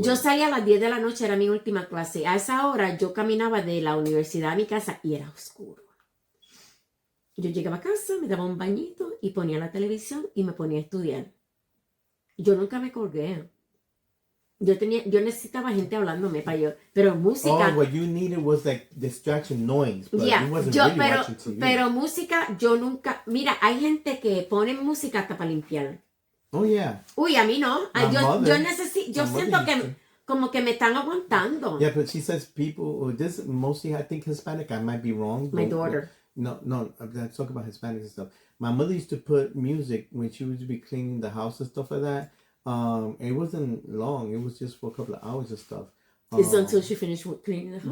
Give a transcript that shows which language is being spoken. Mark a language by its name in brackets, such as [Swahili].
[Spanish] Yo salía a las 10 de la noche, era mi última clase. A esa hora yo caminaba de la universidad a mi casa y era oscuro. Yo llegaba a casa, me daba un bañito y ponía la televisión y me ponía a estudiar. Yo nunca me colgué. Yo necesitaba gente hablándome para yo, pero música. [English] Oh, what you needed was like distraction noise, but yeah, you wasn't really watching TV. [Spanish] Pero música, yo nunca. Mira, hay gente que pone música hasta para limpiar. [English] Oh yeah. [Spanish] Uy, a mí no. Yo siento que como que me están aguantando. [English] Yeah, but she says people. This mostly, I think, Hispanic. I might be wrong. My daughter. No. Let's talk about Hispanics and stuff. My mother used to put music when she used to be cleaning the house and stuff like that. It wasn't long. It was just for a couple of hours and stuff. It's until she finished cleaning the house.